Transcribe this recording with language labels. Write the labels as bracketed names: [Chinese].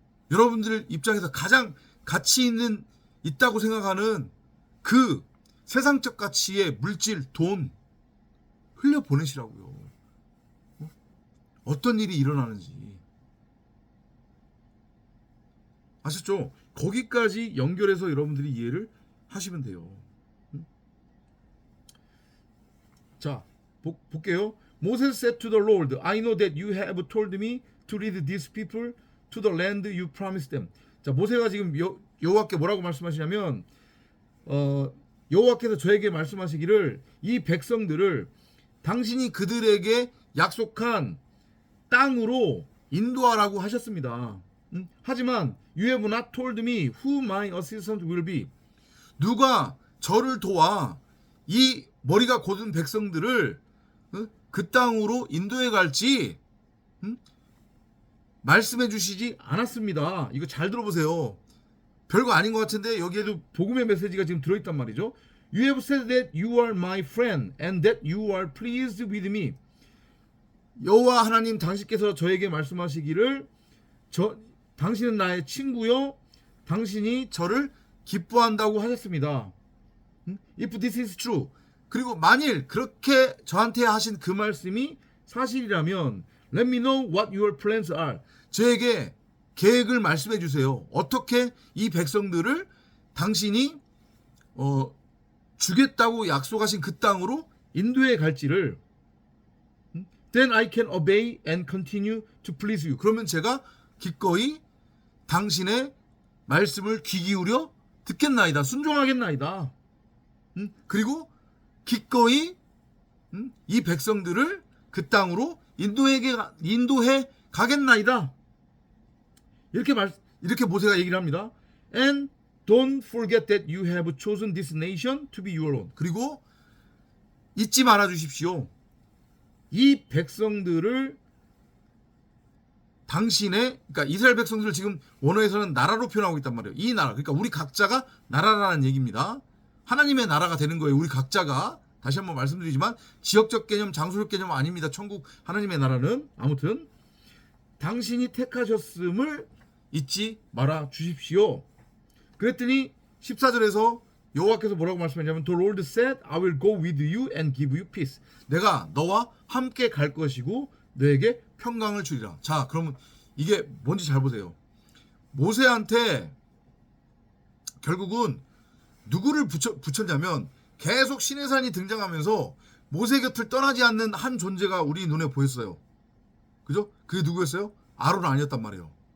[Korean] 여러분들 입장에서 가장 가치 있다고 생각하는 그 세상적 가치의 물질, 돈 흘려보내시라고요. 어떤 일이 일어나는지 아셨죠? 거기까지 연결해서 여러분들이 이해를 하시면 돼요. 자, 볼게요. [English] Moses said to the Lord, I know that you have told me to lead these people to the land you promised them. [Korean] 자, 모세가 지금 여호와께 뭐라고 말씀하시냐면 여호와께서 저에게 말씀하시기를 이 백성들을 당신이 그들에게 약속한 땅으로 인도하라고 하셨습니다. 하지만 [English] you have not told me who my assistant will be. [Korean] 누가 저를 도와 이 머리가 곧은 백성들을 그 땅으로 인도해 갈지 말씀해 주시지 않았습니다. 이거 잘 들어보세요. 별거 아닌 것 같은데 여기에도 복음의 메시지가 지금 들어있단 말이죠. [English] You have said that you are my friend and that you are pleased with me. [Korean] 여호와 하나님 당신께서 저에게 말씀하시기를 당신은 나의 친구요 당신이 저를 기뻐한다고 하셨습니다. [English] If this is true. [Korean] 그리고 만일 그렇게 저한테 하신 그 말씀이 사실이라면 [English] Let me know what your plans are. [Korean] 저에게 계획을 말씀해 주세요. 어떻게 이 백성들을 당신이 주겠다고 약속하신 그 땅으로 인도해 갈지를. [English] Then I can obey and continue to please you. [Korean] 그러면 제가 기꺼이 당신의 말씀을 귀 기울여 듣겠나이다. 순종하겠나이다. 그리고 기꺼이 이 백성들을 그 땅으로 인도해 가겠나이다. 이렇게 모세가 얘기를 합니다. [English] And don't forget that you have chosen this nation to be your own. [Korean] 그리고 잊지 말아 주십시오. 이 백성들을 그러니까 이스라엘 백성들을 지금 원어에서는 나라로 표현하고 있단 말이에요. 이 나라, 그러니까 우리 각자가 나라라는 얘기입니다. 하나님의 나라가 되는 거예요. 우리 각자가. 다시 한번 말씀드리지만 지역적 개념, 장소적 개념 아닙니다. 천국 하나님의 나라는. 아무튼 당신이 택하셨음을 잊지 말아 주십시오. 그랬더니 14절에서 여호와께서 뭐라고 말씀하냐면 [English] The Lord said, I will go with you and give you peace. [Korean] 내가 너와 함께 갈 것이고 너에게 평강을 주리라. 자, 그러면 이게 뭔지 잘 보세요. 모세한테 결국은 누구를 붙였냐면 계속 신의 산이 등장하면서 모세 곁을 떠나지 않는 한 존재가 우리 눈에 보였어요. 그죠? 그게 누구였어요? 아론 아니었단 말이에요.